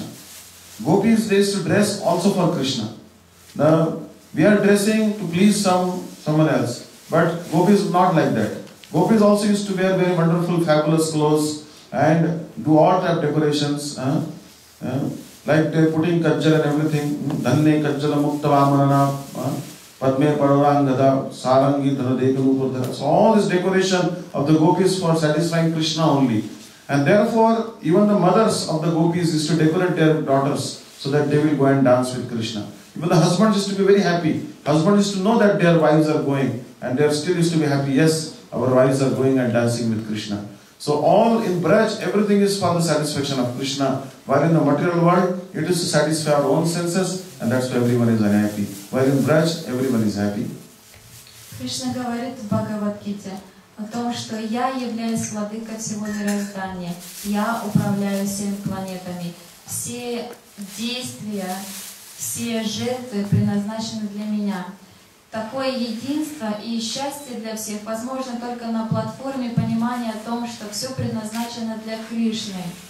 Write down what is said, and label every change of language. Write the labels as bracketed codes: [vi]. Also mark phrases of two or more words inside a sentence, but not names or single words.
[en] Gopis, they used to dress also for Krishna. Now, we are dressing to please someone else. But Gopis is not like that. Gopis also used to wear very wonderful, fabulous clothes and do all type of decorations. Like they are putting kajjal and everything. [sa] धन्ने कज्जल मुक्तवमनन, पद्मे पदरङ्गद, सारङ्गि धरदेकनुपधर. [en] So all this decoration of the Gopis for satisfying Krishna only. And therefore, even the mothers of the Gopis used to decorate their daughters so that they will go and dance with Krishna. Even the husbands used to be very happy. Husbands used to know that their wives are going and they still used to be happy. Yes, our wives are going and dancing with Krishna. So all in Braj, everything is for the satisfaction of Krishna. While in the material world, it is to satisfy our own senses and that's why everyone is unhappy. While in Braj, everyone is happy. [ru] Кришна говорит в Бхагавад-гите о том, что я являюсь владыкой всего мироздания. Я управляю всеми планетами. Все действия, все жертвы предназначены для меня. Такое единство и счастье для всех возможно только на платформе понимания о том, что все предназначено для Кришны.